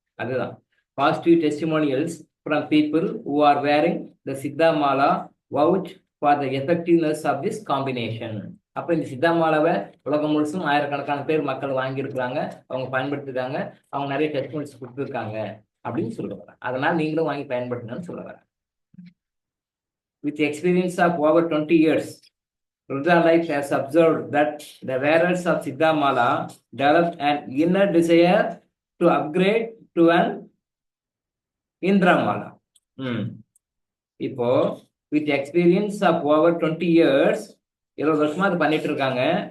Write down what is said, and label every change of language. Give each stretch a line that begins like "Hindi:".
English: அதுதான் positive testimonials from people who are wearing the Siddha mala vouch for the effectiveness of this combination.
Tamil: அப்போ இந்த சித்தா மாலாவை உலகம் முழுசும் ஆயிரக்கணக்கான பேர் மக்கள் வாங்கியிருக்கிறாங்க, அவங்க பயன்படுத்திருக்காங்க, அவங்க நிறைய டெஸ்டிமோனிஸ் கொடுத்துருக்காங்க அப்படின்னு சொல்ல வரேன். அதனால நீங்களும் வாங்கி பயன்படுத்துங்கன்னு சொல்ல வரேன்.
English: With experience of over 20 years, Rudra Life has observed that the wearers of Siddha Mala developed an inner desire to upgrade to an Indra Mala.
Tamil: இப்போ
English: with experience of over 20 years,
Tamil: 20 வருஷமா அது பண்ணிட்டு இருக்காங்க.